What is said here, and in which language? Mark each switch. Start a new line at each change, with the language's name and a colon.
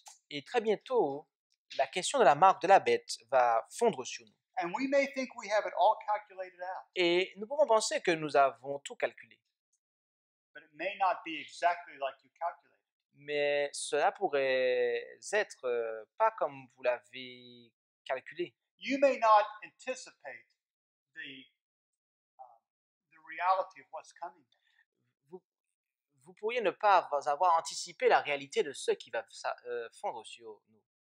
French: Et très bientôt, la question de la marque de la bête va fondre sur nous.
English: And we may think we have it all calculated out.
French: Et nous pouvons penser que nous avons tout calculé.
English: But it may not be exactly like you calculated.
French: Mais cela pourrait être pas comme vous l'avez calculé.
English: You may not anticipate the reality of what's coming.
French: Vous pourriez ne pas avoir anticipé la réalité de ce qui va fondre sur nous.